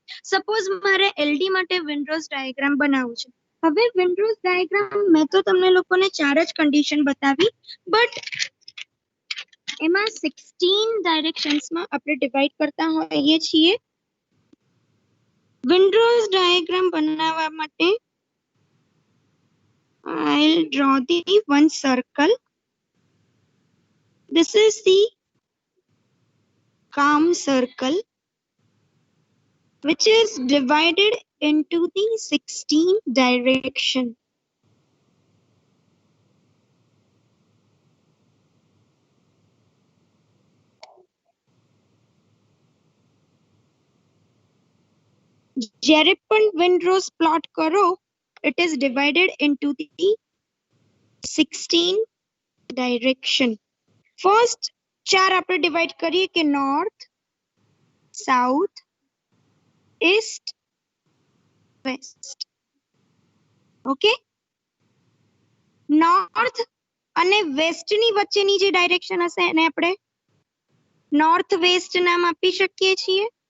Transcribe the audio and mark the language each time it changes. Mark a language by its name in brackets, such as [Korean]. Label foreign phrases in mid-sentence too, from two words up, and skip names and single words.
[Gujarati] સપોઝ મારે એલડી માટે [English] wind rose diagram [Gujarati] બનાવવું છે. હવે [English] wind rose diagram [Gujarati] મેં તો તમને લોકોને 4 જ કન્ડિશન બતાવી, બટ એમાં 16 ડાયરેક્શન્સમાં આપણે ડિવાઇડ કરતા હોઈએ છીએ. [English] windows diagram [Gujarati] બનાવવા માટે [English] I'll draw the one circle. This is the calm circle which is divided into the 16 direction. [Gujarati] જ્યારે પણ [English] windrose plot [Gujarati] કરો, [English] it is divided into the 16 direction. [Gujarati] First 4 આપણે ડિવાઇડ કરીએ કે [English] north, south, east, west. [Gujarati] ઓકે, નોર્થ અને વેસ્ટ ની વચ્ચેની જે ડાયરેક્શન હશે એને આપણે [English] north west [Gujarati] નામ આપી શકીએ છીએ.